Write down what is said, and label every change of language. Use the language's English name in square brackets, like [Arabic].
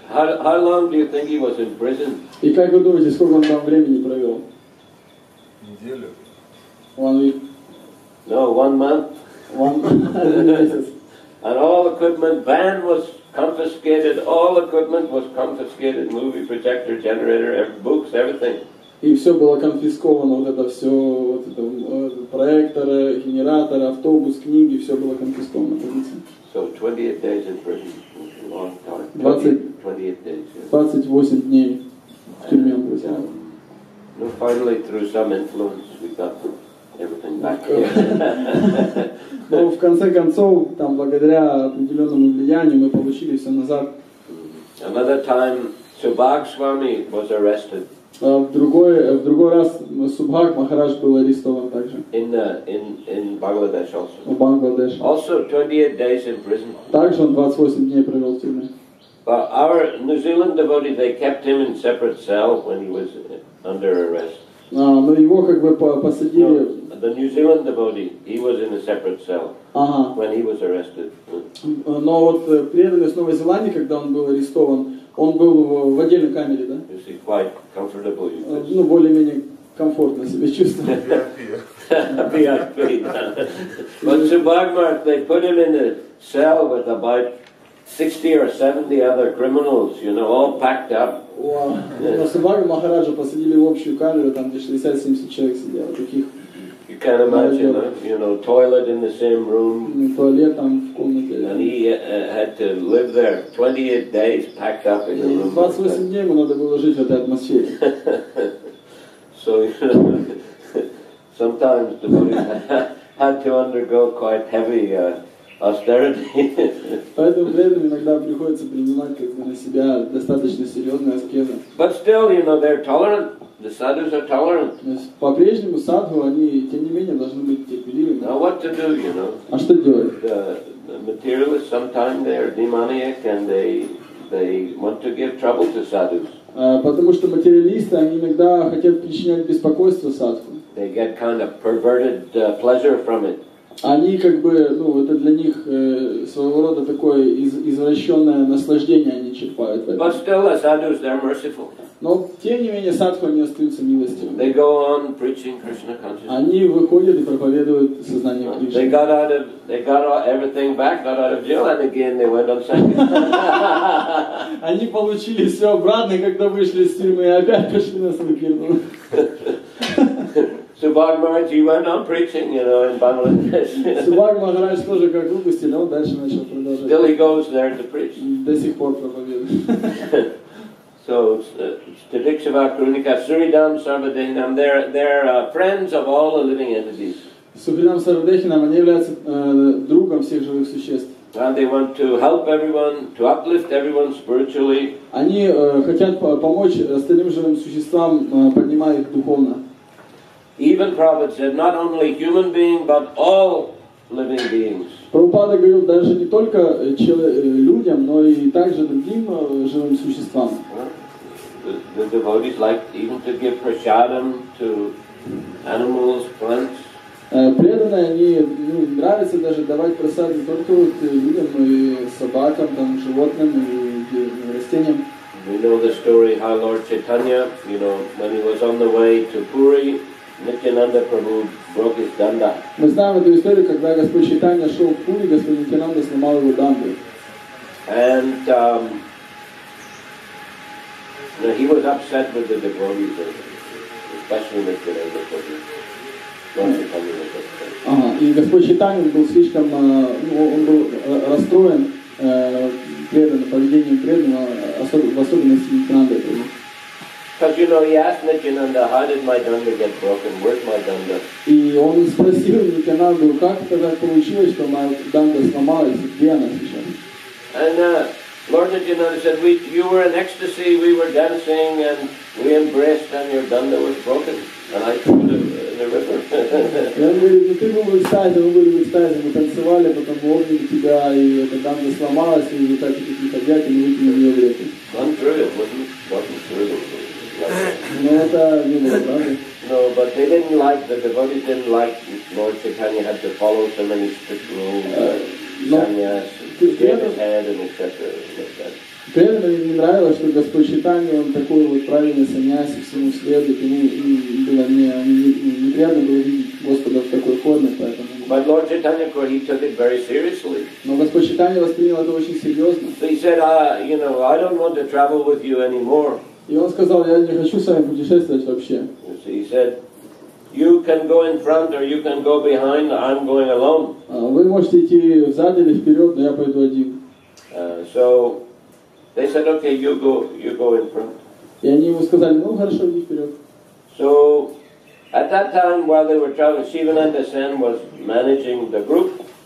[English] How long do you think he was in prison? [Russian] И как вы думаете, сколько он там времени провел? Неделю. [English] 1 week. No, 1 month. [Russian] 1 месяц. [English] And all equipment, van was confiscated, all equipment was confiscated, movie projector, generator, books, everything. [Russian] И все было конфисковано, вот это все, вот это, проекторы, генераторы, автобус, книги, все было конфисковано. [English] So 28 days in prison, a long time. 28 days. [Russian] 28 дней в тюрьме он был. [English] No, finally, through some influence, we got everything back. [Russian] Но в конце концов, там, благодаря определенному влиянию, мы получили все назад. [English] Another time, Subhag Swami was arrested. [Russian] В другой раз Субхаг Махарадж был арестован также. [English] In Bangladesh also. [Russian] В Бангладеш. [English] Also 28 days in prison. [Russian] Также он 28 дней провел в тюрьме. [English] But our New Zealand devotee, they kept him in separate cell when he was under arrest. [Russian] Но его как бы посадили. [English] The New Zealand devotee, he was in a separate cell when he was arrested. [Russian] Но вот преданный с Новой Зеландии, когда он был арестован, он был в отдельной камере, да? [English] You see, quite comfortable. [Russian] Ну, более-менее комфортно себя чувствовал. [English] VIP. But Subhag, they put him in a cell with about 60 or 70 other criminals, all packed up. [Russian] Субхага Махараджа посадили в общую камеру, там где 60-70 человек сидело, таких [English] You can imagine, you know, toilet in the same room. [Russian] Туалет там в комнате. [English] And he had to live there 28 days packed up in a room. [Russian] 28 дней ему надо было жить в этой атмосфере. [English] So, you know, sometimes the Buddha had to undergo quite heavy austerity. [Russian] Поэтому при этом иногда приходится принимать как бы на себя достаточно серьезные аскезы. [English] But still, you know, they're tolerant. The sadhus are tolerant. [Russian] По-прежнему садху, они, тем не менее, должны быть терпеливыми. [English] Now what to do, you know? [Russian] А что делать? [English] The materialists, sometimes they are demoniac and they want to give trouble to sadhus. [Russian] Потому что материалисты, они иногда хотят причинять беспокойство садху. [English] They get kind of perverted pleasure from it. [Russian] Они как бы, ну, это для них своего рода такое извращенное наслаждение они черпают. [English] But still, the sadhus, they're merciful. [Russian] Но тем не менее садху они остаются милостивыми. [English] They go on preaching Krishna consciousness. [Russian] Они выходят и проповедуют сознание Кришны. [English] They got everything back, got out of jail, and again they went on sankirtan. [Russian] Они получили все обратно, когда вышли из тюрьмы, и опять пошли на санкиртан. [English] Subhag Maharaj, he went on preaching, you know, in Bangladesh. [Russian] Subhag Maharaj тоже как выпустили, он дальше начал продолжать. [English] Still he goes there to preach. [Russian] До сих пор проповедует. [English] So, Stadikshava Krunika, Suridam Sarvadehinam, they're friends of all the living entities. [Russian] Сухридам Сарвадехинам, они являются другом всех живых существ. [English] And they want to help everyone, to uplift everyone spiritually. [Russian] Они хотят помочь остальным живым существам, поднимая их духовно. [English] Even Prabhupada said, not only human being, but all living beings. [Russian] Прабхупада говорил даже не только людям, но и также другим живым существам. [English] The devotees like even to give prasadam to animals, plants. [Russian] Преданные, они нравится даже давать просад не только вот людям, но и собакам, там, животным и растениям. [English] We know the story how Lord Chaitanya, you know, when he was on the way to Puri, Nityananda Prabhu broke his danda. [Russian] Мы знаем эту историю, когда Господь Чайтанья шел в Пури, Господь Нитянанда сломал его данду. [English] And he was upset with the devotees, especially Nityananda Prabhu. Lord Chaitanya was upset. [Russian] И Господь Чайтанья был слишком, он был расстроен преданным, поведением преданного, в особенности Нитянанда Прабhu. [English] Because you know, he asked Nityananda, how did my danda get broken? Where's my danda? [Russian] И он спросил Нитянанду, как это так получилось, что моя данда сломалась, где она сейчас? [English] And Lord Nityananda said, you were in ecstasy, we were dancing, and we embraced, and your danda was broken, and I threw it in the river. [Russian] И он говорит, ну ты был в экстазе, мы были в экстазе, мы танцевали, потом обняли тебя, и эта данда сломалась, и вы так таких объять, и мы выкинули ее в реку. [English] Untrue, it wasn't true. [Russian] Но это не было правда. [English] No, but they didn't like, the devotees didn't like Lord Chaitanya had to follow so many strict rules, sannyas, shave his head and etc. [Russian] При этом им не нравилось, что Господь Чайтанья, он такой вот правильный саньяси, всему следует, ему было неприятно было видеть Господа в такой форме, поэтому... [English] But Lord Chaitanya, he took it very seriously. [Russian] Но Господь Чайтанья воспринял это очень серьезно. [English] So he said, you know, I don't want to travel with you anymore. [Russian] И он сказал, я не хочу с вами путешествовать вообще. [English] He said, you can go in front or you can go behind, I'm going alone. [Russian] Вы можете идти взад или вперед, но я пойду один. [English] So they said, okay, you go in front. [Russian] И они ему сказали, ну хорошо, иди вперед. [English] So at that time, while they were traveling, Shivananda Sen was managing the group.